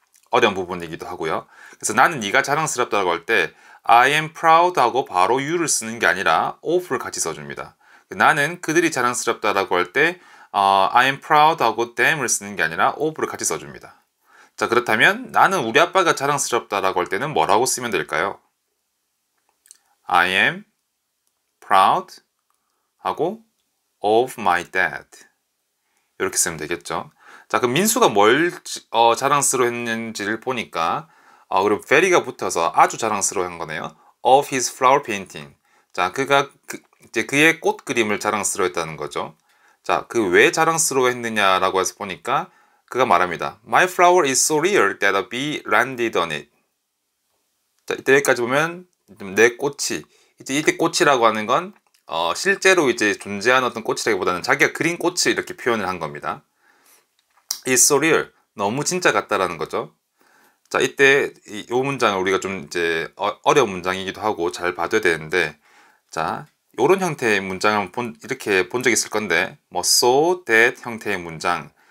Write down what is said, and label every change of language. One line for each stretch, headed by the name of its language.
Korean: 어려운 부분이기도 하고요. 그래서 나는 네가 자랑스럽다고 할 때
English: I am proud
Korean: 하고 바로 you를 쓰는 게 아니라 of를 같이 써줍니다. 나는 그들이 자랑스럽다라고 할 때
English: I am proud
Korean: 하고 them을 쓰는 게 아니라 of를 같이 써줍니다. 자, 그렇다면 나는 우리 아빠가 자랑스럽다라고 할 때는 뭐라고 쓰면 될까요?
English: I am proud 하고 of my dad
Korean: 이렇게 쓰면 되겠죠. 자, 그럼 민수가 뭘 자랑스러워했는지를 보니까 그리고 very가 붙어서 아주 자랑스러워한 거네요.
English: of his flower painting.
Korean: 자, 이제 그의 꽃 그림을 자랑스러워했다는 거죠. 자, 그 왜 자랑스러워했느냐라고 해서 보니까 그가 말합니다.
English: My flower is so rare that a bee landed on it.
Korean: 자, 이때 여기까지 보면 내 꽃이 이때 꽃이라고 하는 건 실제로 이제 존재하는 어떤 꽃이라기보다는 자기가 그린 꽃을 이렇게 표현을 한 겁니다.
English: It's so real.
Korean: 너무 진짜 같다라는 거죠. 자, 이때 이 문장을 우리가 좀 이제 어려운 문장이기도 하고 잘 봐둬야 되는데, 자, 요런 형태의 문장을 이렇게 본 적 있을 건데, 뭐 so that 형태의 문장.